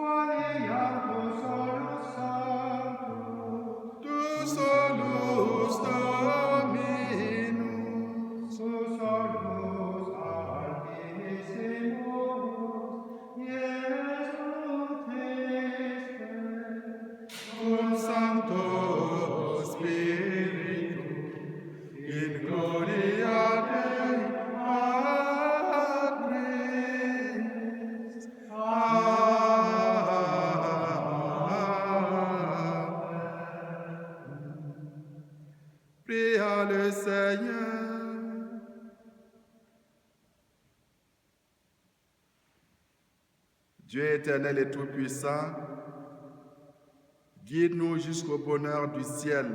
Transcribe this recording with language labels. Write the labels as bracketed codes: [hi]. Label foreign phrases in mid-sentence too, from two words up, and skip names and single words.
[la] Tu solus Dominus, cum Sancto Spiritu, in gloria Dei Patris. Amen. [fr] Pria le Seigneur. Dieu éternel et tout-puissant, guide-nous jusqu'au bonheur du ciel.